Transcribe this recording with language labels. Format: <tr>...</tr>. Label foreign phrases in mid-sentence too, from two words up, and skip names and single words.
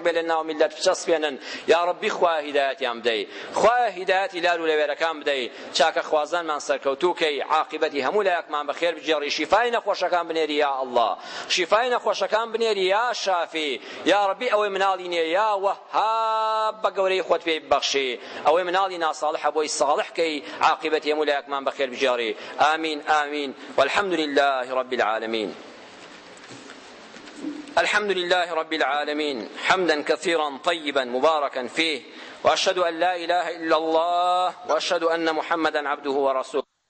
<ckb>بێ لە ناو میلەت بچەسپێنن یا ڕەبی خوایە هیدایەتیان بدەی خوایە هیدایەتی لار و لەوێرەکان بدەی چاکە خوازانمان سەرکەوتوو کەی عاقبەتی هەموو لایەکمان بەخێر بجێڕی شیفای نەخۆشەکان بنێری یا ئەڵڵا شیفای نەخۆشەکان بنێری یا شافی یا ڕەبی ئەوەی مناڵی نییە یا وەهاب بە گەورەی خۆت پێی ببەخشی ئەوەی مناڵی ناساڵحە بۆی ساڵح کەی عاقبەتی هەموو لایەکمان بەخێر بجێڕی</ckb> <ar>آمين آمين والحمد لله رب العالمين الحمد لله رب العالمين حمدا كثيرا طيبا مباركا فيه وأشهد أن لا إله إلا الله وأشهد أن محمدا عبده ورسوله</ar>